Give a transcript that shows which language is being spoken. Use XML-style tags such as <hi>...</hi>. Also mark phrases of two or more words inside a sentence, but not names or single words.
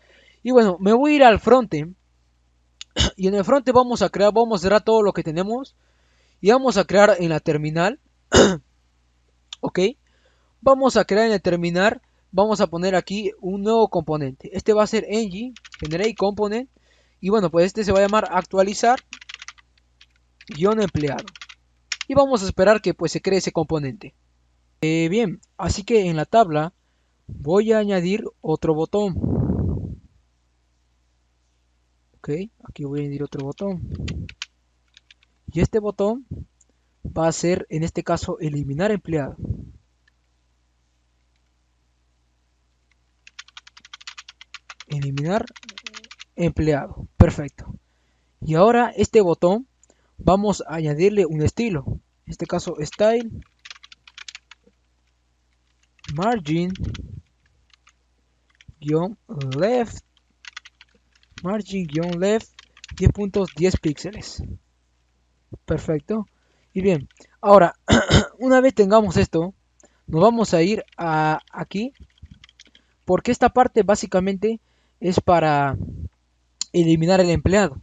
<es>Y bueno, me voy a ir al frontend. Y en el frontend vamos a cerrar todo lo que tenemos. Y vamos a crear en la terminal. Ok. Vamos a crear en el terminal. Vamos a poner aquí un nuevo componente. Este va a ser</es> <en>ng generate component.</en> <es>Y bueno, pues este se va a llamar actualizar guión empleado. Y vamos a esperar que pues se cree ese componente. Bien, así que en la tabla voy a añadir otro botón. Ok, aquí voy a añadir otro botón. Y este botón va a ser en este caso eliminar empleado. Eliminar empleado. Perfecto. Y ahora este botón vamos a añadirle un estilo. En este caso</es> <en>style margin left margin left</en> <es>10 puntos 10 píxeles. Perfecto. Y bien, ahora una vez tengamos esto, nos vamos a ir a aquí, porque esta parte básicamente es para eliminar el empleado.</es>